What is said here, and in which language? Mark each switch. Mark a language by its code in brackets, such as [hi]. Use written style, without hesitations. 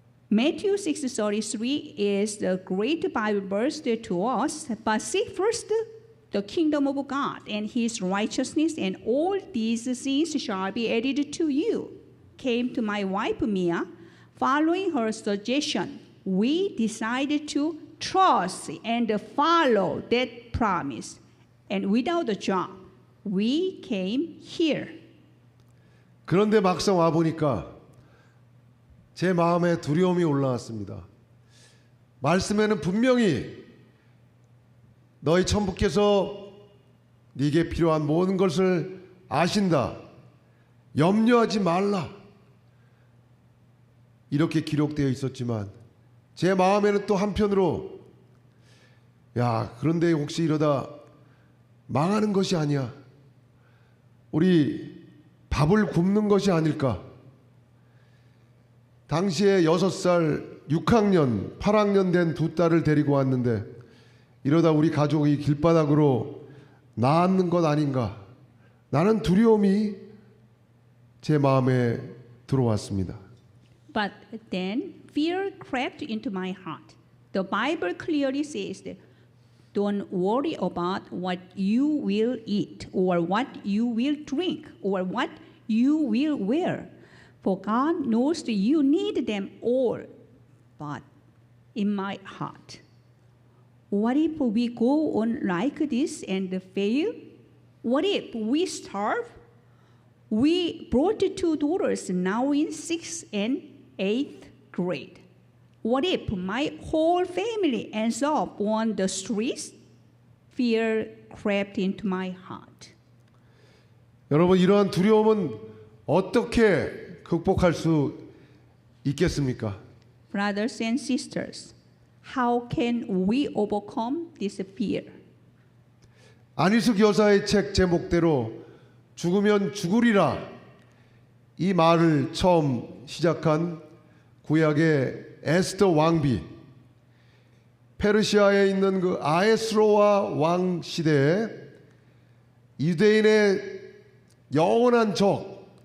[en] Matthew 6:33 is the great Bible verse to us, but seek first the kingdom of God and His righteousness, and all these things shall be added to you. Came to my wife Mia. Following her suggestion, we decided to trust and follow that promise. And without a job, we came here. [ko] 그런데 막상 와보니까 제 마음에 두려움이 올라왔습니다. 말씀에는 분명히 너희 천부께서 네게 필요한 모든 것을 아신다, 염려하지 말라, 이렇게 기록되어 있었지만 제 마음에는 또 한편으로 그런데 혹시 이러다 망하는 것이 아니야, 우리 밥을 굶는 것이 아닐까. 당시에 6살, 6학년, 8학년 된 두 딸을 데리고 왔는데 이러다 우리 가족이 길바닥으로 나앉는 것 아닌가. 나는 두려움이 제 마음에 들어왔습니다. [en] But then fear crept into my heart. The Bible clearly says that don't worry about what you will eat or what you will drink or what you will wear. For God knows that you need them all. But in my heart, what if we go on like this and fail? What if we starve? We brought 2 daughters now in 6th and 8th grade. What if my whole family ends up on the streets? Fear crept into my heart. [ko] 여러분, 이러한 두려움은 어떻게 극복할 수 있겠습니까? [en] Brothers and sisters, how can we overcome this fear? [ko] 안희숙 여사의 책 제목대로 죽으면 죽으리라, 이 말을 처음 시작한 구약의 에스더 왕비, 페르시아에 있는 그 아에스로와 왕 시대에 유대인의 영원한 적,